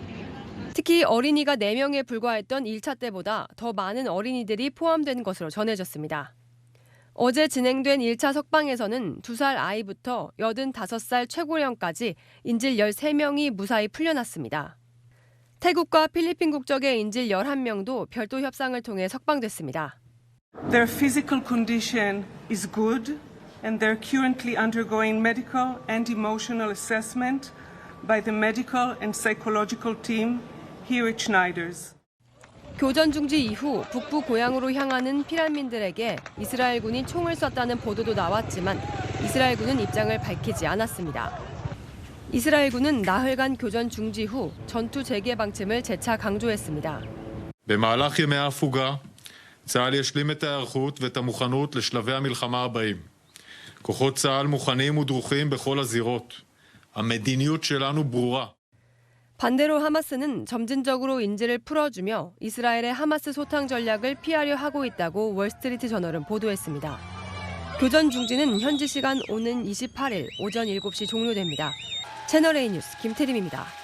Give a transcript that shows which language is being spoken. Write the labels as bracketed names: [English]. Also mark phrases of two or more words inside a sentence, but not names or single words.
[Korean] 특히 어린이가 4명에 불과했던 1차 때보다 더 많은 어린이들이 포함된 것으로 전해졌습니다. 어제 진행된 1차 석방에서는 2살 아이부터 85살 최고령까지 인질 13명이 무사히 풀려났습니다. 태국과 필리핀 국적의 인질 11명도 별도 협상을 통해 석방됐습니다. [English] Their physical condition is good and they're currently undergoing medical and emotional assessment by the medical and psychological team here at Schneider's. [Korean] 교전 중지 이후 북부 고향으로 향하는 피난민들에게 이스라엘군이 총을 쐈다는 보도도 나왔지만 이스라엘군은 입장을 밝히지 않았습니다. 이스라엘군은 나흘간 교전 중지 후 전투 재개 방침을 재차 강조했습니다. [Hebrew] במהלך ימי ההפוגה, צה"ל ישלים את ההיערכות ואת המוכנות לשלבי המלחמה הבאים. כוחות צה"ל מוכנים ודרוכים בכל הזירות. המדיניות שלנו ברורה. [Korean] 반대로 하마스는 점진적으로 인질을 풀어주며 이스라엘의 하마스 소탕 전략을 피하려 하고 있다고 월스트리트 저널은 보도했습니다. 교전 중지는 현지 시간 오는 28일 오전 7시 종료됩니다. 채널A 뉴스 김태림입니다.